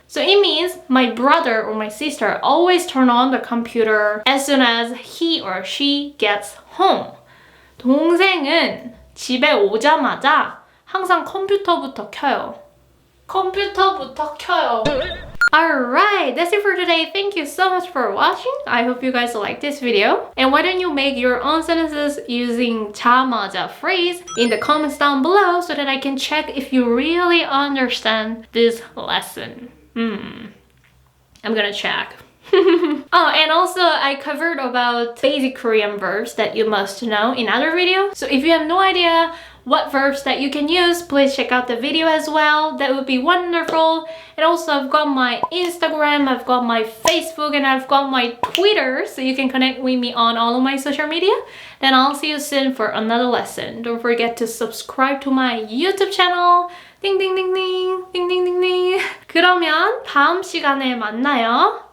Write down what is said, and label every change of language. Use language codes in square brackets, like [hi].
[en] So it means my brother or my sister always turn on the computer as soon as he or she gets home. [ko] 동생은 집에 오자마자 항상 컴퓨터부터 켜요. 컴퓨터부터 켜요. [en] Alright, that's it for today. Thank you so much for watching. I hope you guys liked this video. And why don't you make your own sentences using 자마자 phrase in the comments down below so that I can check if you really understand this lesson. I'm gonna check. Oh, and also I covered about basic Korean verbs that you must know in other videos. So if you have no idea what verbs that you can use, please check out the video as well. That would be wonderful. And also I've got my Instagram, I've got my Facebook, and I've got my Twitter, so you can connect with me on all of my social media. Then I'll see you soon for another lesson. Don't forget to subscribe to my YouTube channel. 띵띵띵띵 띵띵띵띵. [ko] 그러면 다음 시간에 만나요.